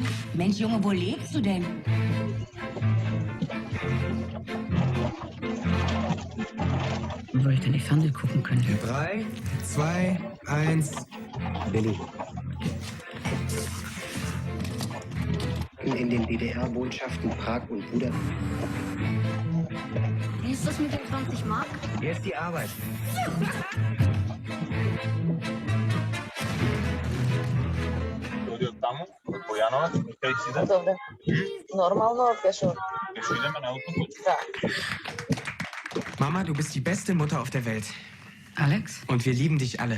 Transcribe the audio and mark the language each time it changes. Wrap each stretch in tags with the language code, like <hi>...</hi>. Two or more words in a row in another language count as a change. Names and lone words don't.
<de>Mensch, Junge, wo lebst du denn? Wo ich denn nicht Fernsehen gucken können? 3, 2, 1. Billy. In den DDR-Botschaften Prag und Budapest. Wie ist das mit den 20 Mark? Hier ist die Arbeit.</de> <bg>Добре. Нормално пешо. Да.</bg> <de>Mama, du bist die beste Mutter auf der Welt. Alex? Und wir lieben dich alle.</de>